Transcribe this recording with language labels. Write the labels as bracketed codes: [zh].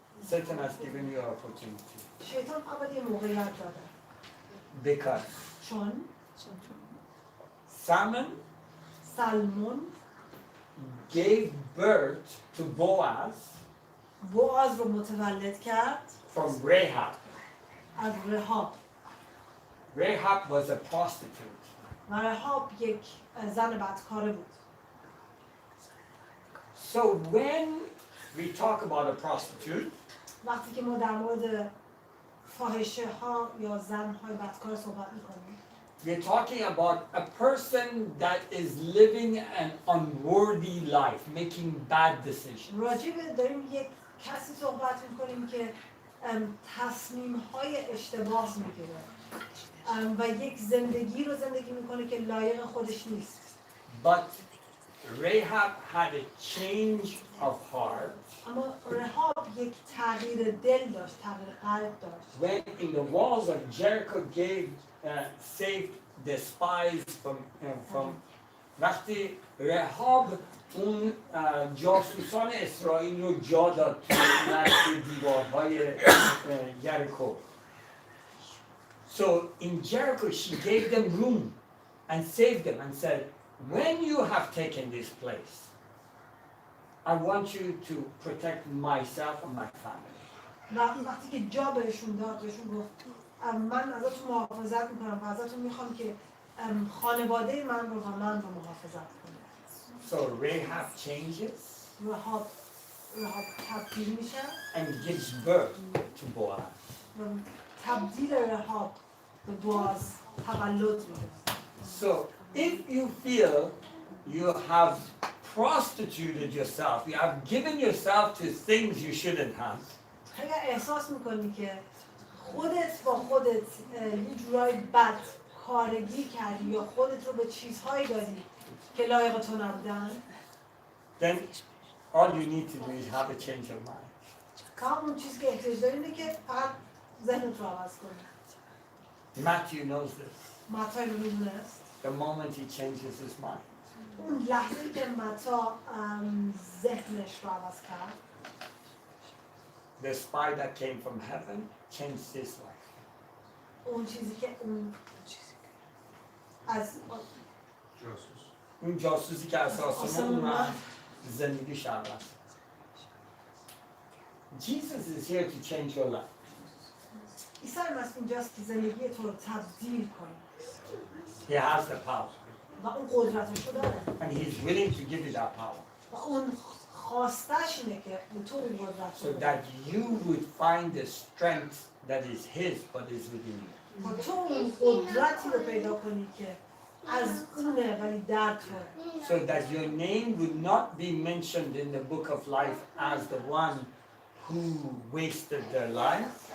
[en] Satan has given you an opportunity. [fa] شیطان اول یه موقعیت داده [en] Because [fa] چون سلمون [en] gave birth to Boaz [fa] بوآز رو متولد کرد [en] from Rahab. [fa] از رهاب. [en] Rahab was a prostitute. [fa] و رهاب یک زن بدکاره بود. [en] So when we talk about a prostitute, [fa] وقتی که ما در مورد فاحشه ها یا زن های بدکار صحبت میکنیم [en] we're talking about a person that is living an unworthy life, making bad decisions. [fa] راجع به داریم یک کسی صحبت میکنیم که تصمیم های اشتباه میگیره و یک زندگی رو زندگی میکنه که لایق خودش نیست. [en] But Rahab had a change of heart [fa] اما رهاب یک تغییر دل داشت، تغییر قلب داشت. [en] when in the walls of Jericho saved the spies from [fa] وقتی رهاب اون جاسوسان اسرائیل رو جا داد توی نزد دیوارهای یریکو. [en] So in Jericho, she gave them room and saved them and said, when you have taken this place, I want you to protect myself and my family. [fa] وقتی که جا بهشون داد بهشون گفت من ازتون محافظت میکنم و ازتون میخوام که خانواده من رو و من رو محافظت کنید. [en] So Rahab changes [fa] رهاب تبدیل میشه [en] and gives birth to Boaz. [fa] و تبدیل رهاب به بواز تولد میده. [en] So if you feel you have prostituted yourself, you have given yourself to things you shouldn't have, [fa] اگر احساس میکنی که خودت با خودت یه جورای بد کارگی کردی یا خودت رو به چیزهایی دادی که لایق تو نبودن، [en] then all you need to do is have a change of mind. [fa] فقط اون چیزی که احتیاج داری اینه که فقط ذهنت رو عوض کنی. [en] Matthew knows this. [fa] متی رو میدونست [en] The moment he changes his mind. [fa] اون لحظه که متی ذهنش رو عوض کرد، [en] The spy that came from heaven changed his life. [fa] اون چیزی که اون از اون جاسوسی که از آسمان آسمون اومد زندگیش عوض. [en] Jesus is here to change your life. [fa] عیسی مسیح اینجاست که زندگی تو رو تبدیل کنه [en] He has the power. [fa] و اون قدرتش رو داره [en] And he is willing to give you that power. [fa] و اون خواستش اینه که به تو اون قدرت [en] So [fa] رو بده [en] that you would find the strength that is his but is within you. [fa] و تو اون قدرتی رو پیدا کنی که از اونه ولی در توه. [en] So that your name would not be mentioned in the book of life as the one who wasted their life,